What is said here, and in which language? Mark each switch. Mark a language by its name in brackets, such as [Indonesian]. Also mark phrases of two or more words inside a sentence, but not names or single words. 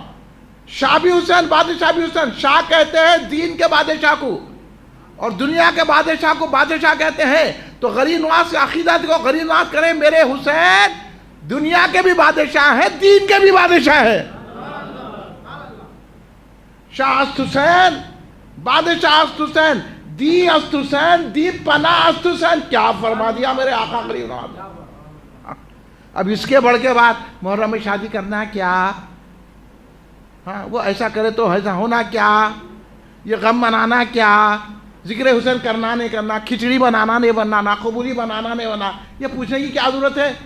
[Urdu] شابی حسین، بادشاہ بھی حسین، شاہ کہتے ہیں دین کے بادشاہ کو، اور دنیا کے بادشاہ کو بادشاہ کہتے ہیں. تو غریب نواز کے عقیدہ کو غریب نواز کریں، میرے حسین دنیا کے بھی بادشاہ ہیں، دین کے بھی بادشاہ ہیں. [Persian] شاہ است حسین، بادشاہ است حسین، دی است حسین، دی پناہ است حسین. [Urdu] کیا فرما دیا میرے آقا غریب نواز نے. اب اس کے بڑھ کے بعد محرم میں شادی کرنا کیا؟ ہاں وہ ایسا کرے تو ایسا ہونا کیا؟ یہ غم منانا کیا؟ ذکر حسین کرنا نہیں کرنا، کھچڑی بنانا نہیں بنانا، قبولی بنانا نہیں بنانا، یہ پوچھنے کی کیا ضرورت ہے؟